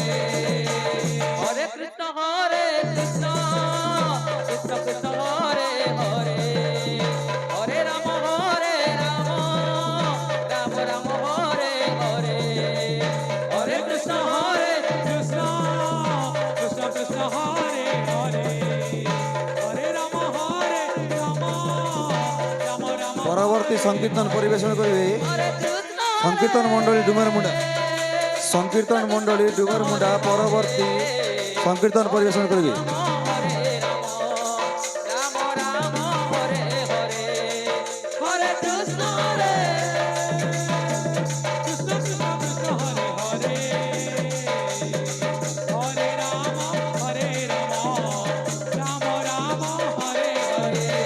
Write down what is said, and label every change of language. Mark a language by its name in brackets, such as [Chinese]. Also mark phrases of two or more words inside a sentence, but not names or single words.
[Sanskrit] Hare Krishna Krishna Krishna Hare Hare Hare Rama Rama Rama Hare Hare Hare Krishna Krishna Krishna Hare Hare Hare Rama Rama Rama [Bangla] পরবর্তী সংকীর্তন পরিবেশন করবে [Sanskrit] Hare Krishna [Bangla] সংকীর্তন মণ্ডলী ডুমর মুন্ডা সংকীর্তন মণ্ডলী ডুমর মুন্ডা পরবর্তী সংকীর্তন পরিবেশন করবে। [Sanskrit] Hare Rama Rama Hare Hare Hare Krishna Krishna Krishna Hare Hare Hare Rama Rama Rama Hare Hare